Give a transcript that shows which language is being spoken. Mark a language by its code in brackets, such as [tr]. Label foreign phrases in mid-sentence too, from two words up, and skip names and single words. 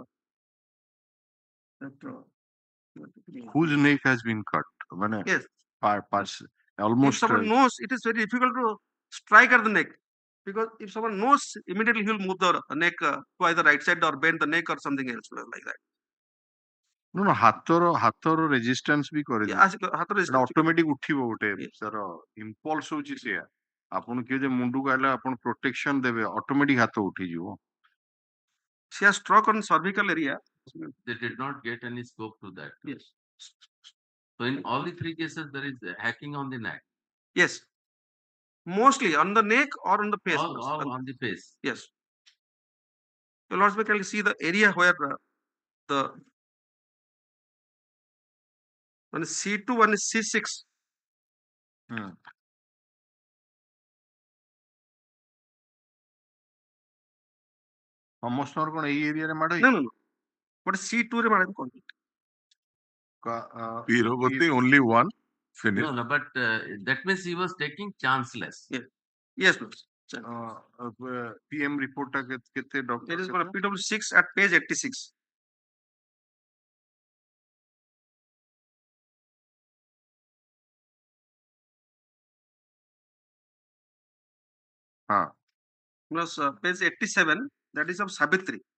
[en] Whose neck has been cut? Yes. Almost. If someone knows, it is very difficult to strike at the neck. Because if someone knows, immediately he will move the neck to either right side or bend the neck or something else like that. No, [or] ହାତର ରେଜିଷ୍ଟାନ୍ସ ବି କରିଦିଏ ଅଟୋମେଟିକ ଉଠିବ ଗୋଟେ ତାର ଇମ୍ପଲ୍ସ ହଉଛି ସେଇଆ ଆପଣ କିଏ ଯେ ମୁଣ୍ଡକୁ ଆଇଲା ଆପଣ ପ୍ରୋଟେକ୍ସନ ଦେବେ ଅଟୋମେଟିକ ହାତ ଉଠିଯିବ. [en] She has struck on cervical area. They did not get any scope to that. Yes. So in all the 3 cases, there is hacking on the neck. Yes. Mostly on the neck or on the face. All on the face. Yes. So Lords, we can see the area where the one is C2, one is C6. [or] ସମସ୍ତଙ୍କର କଣ ଏଇ ଏରିଆରେ ମାଡ [en] No. What is C2 [or] ରେ ମାଡ କଣ? [en] Pirobati only one finished. No, but that means he was taking chanceless. Yes, PM report [or] ଟା କେତେ [en] It is for PW6 at page 86. Plus page 87, that is of Savitri.